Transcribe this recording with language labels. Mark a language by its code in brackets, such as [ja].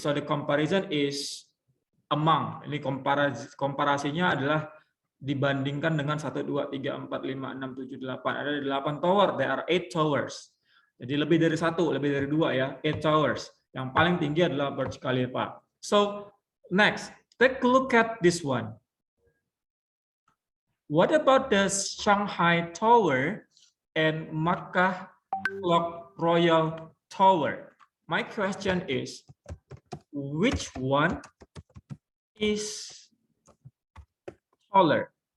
[en] So the comparison is among. [id] Ini komparasinya adalah dibandingkan dengan 1, 2, 3, 4, 5, 6, 7, 8. Ada 8 tower. [en] There are 8 towers. [id] Jadi lebih dari 1, lebih dari 2 ya. 8 towers. Yang paling tinggi adalah Burj Khalifa. [en] So next, take a look at this one. What about the Shanghai Tower and Makkah Clock Royal Tower? My question is, which one is taller?